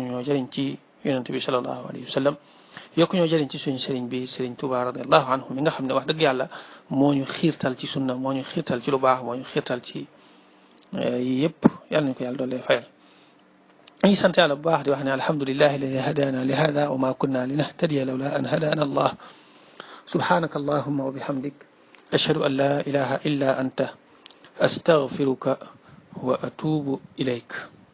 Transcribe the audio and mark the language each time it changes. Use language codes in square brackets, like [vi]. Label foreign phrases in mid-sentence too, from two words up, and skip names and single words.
[wo] ñoo jariñ ci yonent bi [ar] صلى الله عليه وسلم [wo] yokk ñoo jariñ ci suñu sëriñ bi sëriñ Tuuba [ar] رضي الله عنه [wo] mi nga xam ne wax dëgg yàlla moo ñu xiirtal ci sunna moo ñu xiirtal ci lu baax moo ñu xiirtal ci yëpp yàlla nañu ko yàlla doole fayal ñu ngi sant yàlla bu baax di wax ne [ar] الحمد لله الذي هدانا لهذا وما كنا لنهتدي لولا أن هدانا الله سبحانك اللهم وبحمدك أشهد أن لا إله إلا أنت أستغفرك وأتوب إليك